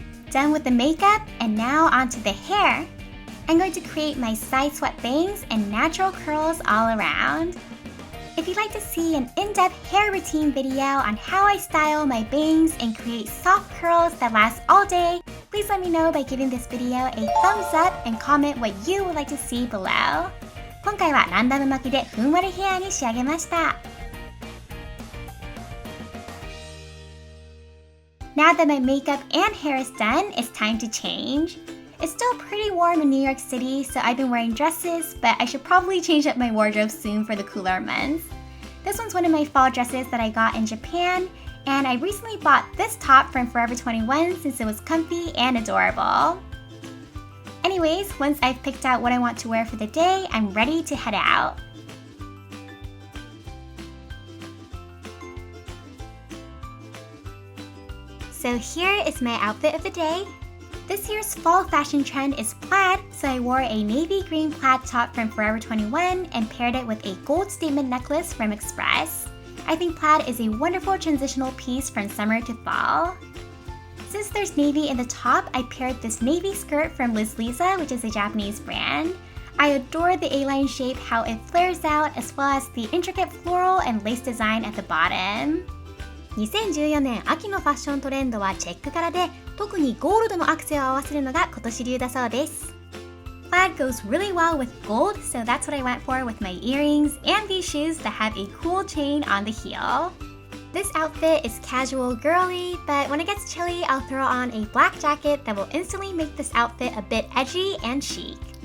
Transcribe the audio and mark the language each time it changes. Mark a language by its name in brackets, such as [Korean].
[English] Done with the makeup, and now onto the hair. I'm going to create my side swept bangs and natural curls all around. If you'd like to see an in-depth hair routine video on how I style my bangs and create soft curls that last all day, please let me know by giving this video a thumbs up and comment what you would like to see below. [Japanese] 今回はランダム巻きでふんわりヘアに仕上げました。 [English] Now that my makeup and hair is done, it's time to change. It's still pretty warm in New York City, so I've been wearing dresses, but I should probably change up my wardrobe soon for the cooler months. This one's one of my fall dresses that I got in Japan, and I recently bought this top from Forever 21 since it was comfy and adorable. Anyways, once I've picked out what I want to wear for the day, I'm ready to head out. So here is my outfit of the day. This year's fall fashion trend is plaid, so I wore a navy green plaid top from Forever 21 and paired it with a gold statement necklace from Express. I think plaid is a wonderful transitional piece from summer to fall. Since there's navy in the top, I paired this navy skirt from Liz Lisa, which is a Japanese brand. I adore the A-line shape, how it flares out, as well as the intricate floral and lace design at the bottom. [Japanese] 2014年秋のファッショントレンドはチェック柄で、特にゴールドのアクセを合わせるのが今年流だそうです。 [English] Plaid goes really well with gold, so that's what I went for with my earrings and these shoes that have a cool chain on the heel. This outfit is casual girly, but when it gets chilly, I'll throw on a black jacket that will instantly make this outfit a bit edgy and chic.